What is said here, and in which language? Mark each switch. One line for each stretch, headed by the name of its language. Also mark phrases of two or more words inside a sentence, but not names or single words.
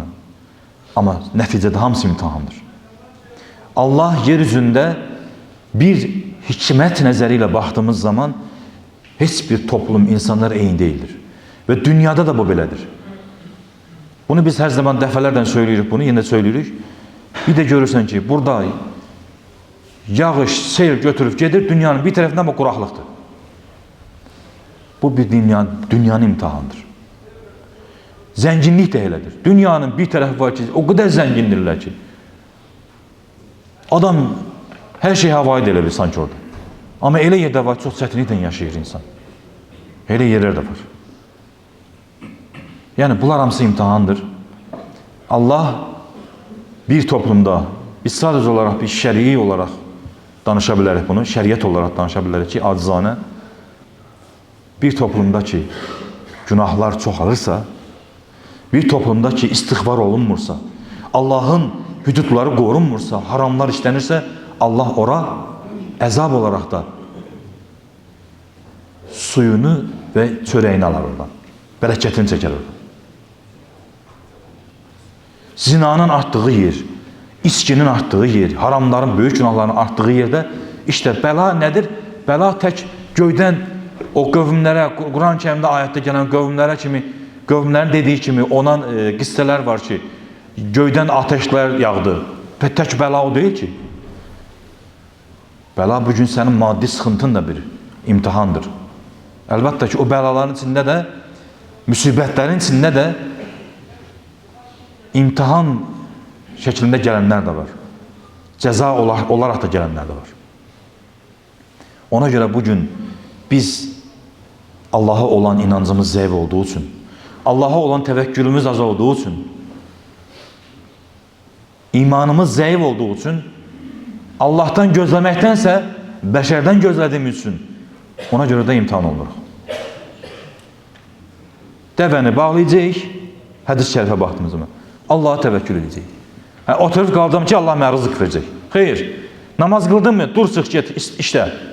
Turkish: Ama neticede
Azerbaijani: hamısı imtihandır.
Turkish: Allah yeryüzünde bir hikmet nəzəriyle baktığımız zaman heç bir toplum insanlar eyni değildir.
Azerbaijani: Ve dünyada da bu belədir. Bunu biz her zaman dəfələrdən söyləyirik bunu, yine söyləyirik. Bir de görürsən ki, burada yağış, sel götürüp gedir, dünyanın bir tarafından bu quraqlıqdır. Bu bir dünyanın imtihanıdır. Zənginlik də elədir. Dünyanın bir tərəfi var ki, o qədər zəngindirlər ki, adam her şey havayı da elə bilir sanki orada. Ama elə yerdə var, çox çətinliklə yaşayır insan. Elə yerlər də var. Yani bunlar hamısı imtihandır. Allah bir toplumda, biz sadece olarak bir şer'i olarak danışa bilərik bunu, şəriət olarak danışa bilərik ki, acizanə bir toplumda ki günahlar çoxalırsa, bir toplumda ki istiğfar olunmursa, Allah'ın hüdudları qorunmursa, haramlar işlənirsə, Allah ora əzab olarak da suyunu ve çörəyini alar oradan. Bərəkətini çəkər oradan. Zinanın arttığı yer, içkinin arttığı yer, haramların, böyük günahların arttığı yerde işte bəla nedir? Bəla tək göydən o qövmlərə, Quran-ı Kərimdə ayətdə gələn qövmlərə kimi, qövmlərin dediği kimi olan qissələr var ki, göydən ateşlər yağdı. Tək bəla o deyil ki. Bəla bugün sənin maddi sıxıntın da bir imtihandır. Əlbəttə ki, o bəlaların içində də, müsibətlərin içində də imtihan
Turkish: şeklinde gelenler de var. Ceza olarak da gelenler de var. Ona göre bugün biz Allah'a olan inancımız zayıf olduğu için, Allah'a olan tevekkülümüz az olduğu için, imanımız zayıf olduğu için
Azerbaijani: Allah'tan gözləməkdənsə bəşərdən gözlədiyimiz üçün ona görə də imtihan oluruq. Dəvəni bağlayacağıq, hədis şərifə baxdığımız zaman Allah'a təvəkkül edəcək. Oturub qalacağım ki, Allah mənə rızıq verəcək. Xeyr, namaz qıldın mı? Dur, çıx, get, işlə.